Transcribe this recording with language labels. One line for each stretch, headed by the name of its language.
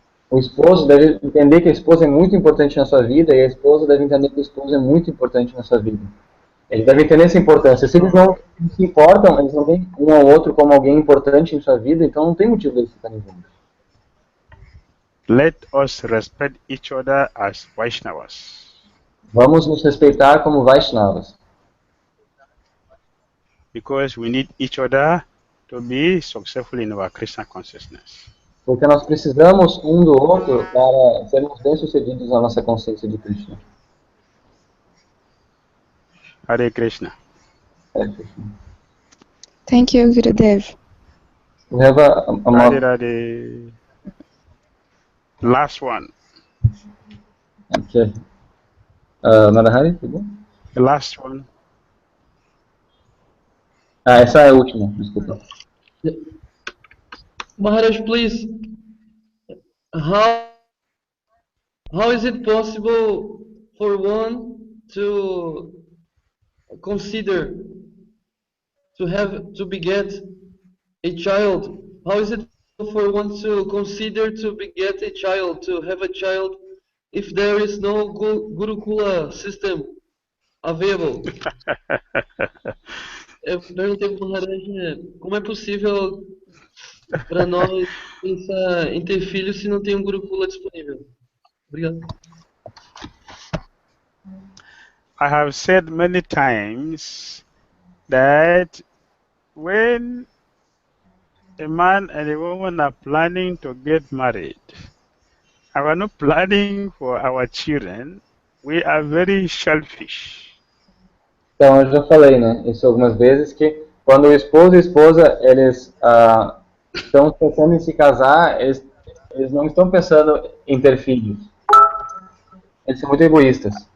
Portuguese: O esposo deve entender que a esposa é muito importante na sua vida e a esposa deve entender que o esposo é muito importante na sua vida. Eles devem entender essa importância. Se eles não se importam, eles não veem um ao outro como alguém importante em sua vida, então não tem motivo deles ficarem juntos.
English: Let us respect each other as Vaishnavas.
Portuguese: Vamos nos respeitar como Vaishnavas.
English: Because we need each other to be successful in our Krishna consciousness.
Portuguese: Porque nós precisamos um do outro para sermos bem-sucedidos na nossa consciência de Krishna.
Sanskrit: Hare Krishna. Hare Krishna.
English: Thank you, Gurudev. We have a Radhe Radhe. Last one. Okay. Narahari? The last one.
Portuguese: Essa é a última, desculpa.
English: Maharaj, please, how is it possible for one to consider to beget a child? How is it possible for one to consider to beget a child, to have a child, if there is no Gurukula system available?
Portuguese: Eu perguntei para o Maharaj como é possível para nós pensar em ter filhos se não tem um Gurukula disponível. Obrigado.
English: I have said many times that when a man and a woman are planning to get married, and we're not planning for our children, we are very selfish.
Portuguese: Então, eu já falei, né, isso algumas vezes, que quando o esposo e a esposa, eles estão pensando em se casar, eles não estão pensando em ter filhos. Eles são muito egoístas.